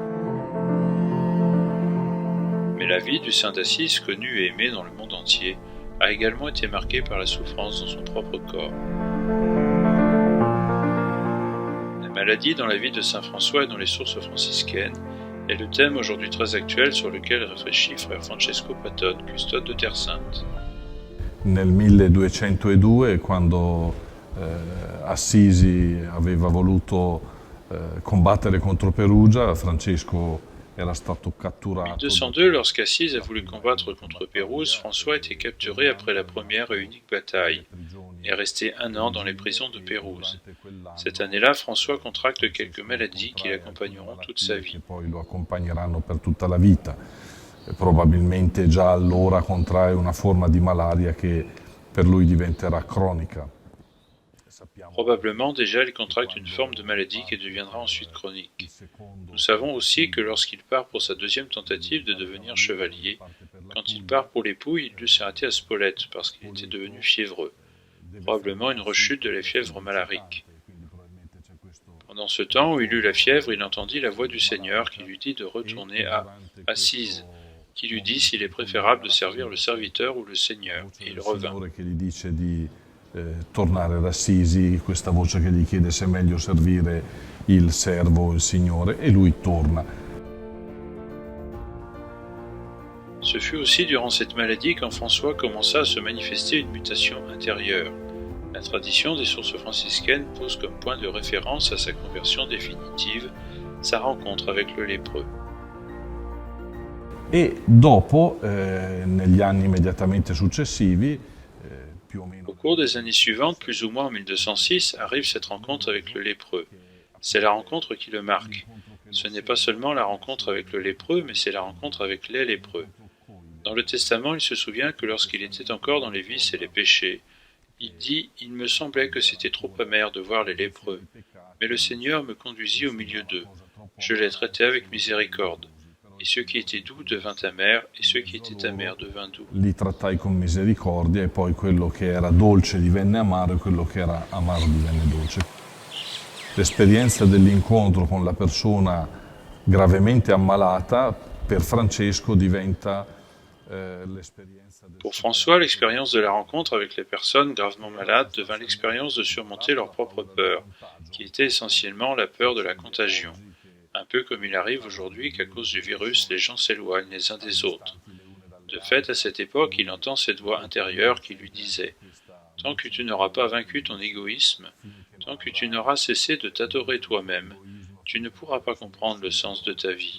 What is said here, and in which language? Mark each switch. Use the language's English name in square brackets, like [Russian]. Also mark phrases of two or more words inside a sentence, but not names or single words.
[French] Mais la vie du Saint d'Assise, connu et aimé dans le monde entier, a également été marquée par la souffrance dans son propre corps. La maladie dans la vie de Saint François et dans les sources franciscaines est le thème aujourd'hui très actuel sur lequel réfléchit frère Francesco Patton, custode de Terre Sainte. [Italian] Nel 1202, quando Assisi aveva voluto combattere contro Perugia, Francesco era stato catturato. [French] 1202, lorsqu'Assise a voulu combattre contre Pérouse, François a été capturé après la première et unique bataille et est resté 1 an dans les prisons de Pérouse. Cette année-là, François contracte quelques maladies qui l'accompagneront toute sa vie. [Italian] Poi lo accompagneranno per tutta la vita. probabilmente già allora contrae una forma di malaria che per lui diventerà cronica. [French] Probablement déjà il contracte une forme de maladie qui deviendra ensuite chronique. Nous savons aussi que lorsqu'il part pour sa deuxième tentative de devenir chevalier, quand il part pour l'époux, il dut s'arrêter à Spolète parce qu'il était devenu fiévreux, probablement une rechute de la fièvre malarique. Pendant ce temps où il eut la fièvre, il entendit la voix du Seigneur qui lui dit de retourner à Assise, qui lui dit s'il est préférable de servir le serviteur ou le Seigneur, et il revint. [Italian] Che gli dice di tornare ad Assisi, questa voce che gli chiede se è meglio servire il servo o il Signore, e lui torna. [French] Ce fut aussi durant cette maladie quand François commença à se manifester une mutation intérieure. La tradition des sources franciscaines pose comme point de référence à sa conversion définitive sa rencontre avec le lépreux. [Italian] E dopo, negli anni immediatamente successivi, più o meno... [French] Au cours des années suivantes, plus ou moins en 1206, arrive cette rencontre avec le lépreux. C'est la rencontre qui le marque. Ce n'est pas seulement la rencontre avec le lépreux, mais c'est la rencontre avec les lépreux. Dans le Testament, il se souvient que lorsqu'il était encore dans les vices et les péchés, il dit « Il me semblait que c'était trop amer de voir les lépreux, mais le Seigneur me conduisit au milieu d'eux. Je les traitais avec miséricorde. Et ce qui était doux devint amer, et ce qui était amer devint doux. » [Italian] Li trattai con misericordia e poi quello che era dolce divenne amaro e quello che era amaro divenne dolce. L'esperienza dell'incontro con la persona gravemente ammalata per Francesco diventa l'esperienza del... [French] Pour François, l'expérience de la rencontre avec les personnes gravement malades devint l'expérience de surmonter leur propre peur, qui était essentiellement la peur de la contagion. Un peu comme il arrive aujourd'hui qu'à cause du virus, les gens s'éloignent les uns des autres. De fait, à cette époque, il entend cette voix intérieure qui lui disait « Tant que tu n'auras pas vaincu ton égoïsme, tant que tu n'auras cessé de t'adorer toi-même, tu ne pourras pas comprendre le sens de ta vie.